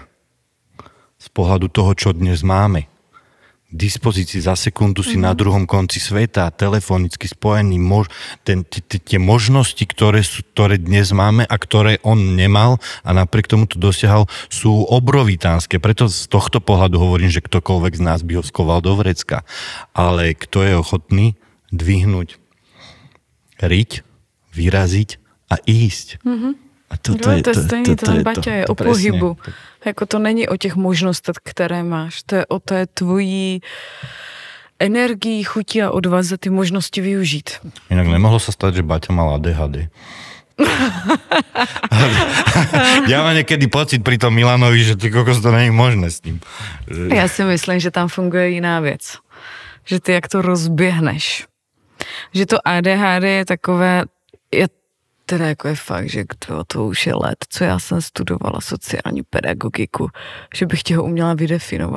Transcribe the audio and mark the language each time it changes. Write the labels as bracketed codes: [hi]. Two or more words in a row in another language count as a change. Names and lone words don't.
[sk] Z pohľadu toho, čo dnes máme. K dispozícii za sekundu si na druhom konci sveta, telefonicky spojený, tie možnosti, ktoré dnes máme a ktoré on nemal a napriek tomu to dosiahol, sú obrovitánske. Preto z tohto pohľadu hovorím, že ktokoľvek z nás by ho skoval do vrecka. Ale kto je ochotný dvihnúť, riť, vyraziť a ísť. A to je [cs] stejný, ten Baťa je o pohybu. Jako to není o těch možnostech, které máš. To je o té tvojí energii, chuti a odvaze ty možnosti využít. [sk] Inak nemohlo sa stať, že Baťa mal ADHD. Ja mám niekedy pocit pri tom Milanovi, že [cs] ty kokos, to není možné s ním. Já si myslím, že tam funguje jiná věc. Že ty jak to rozběhneš. Že to ADHD je takové... Teda jako je fakt, že to už je let, co já jsem studovala sociální pedagogiku, že bych ti ho uměla vydefinovat.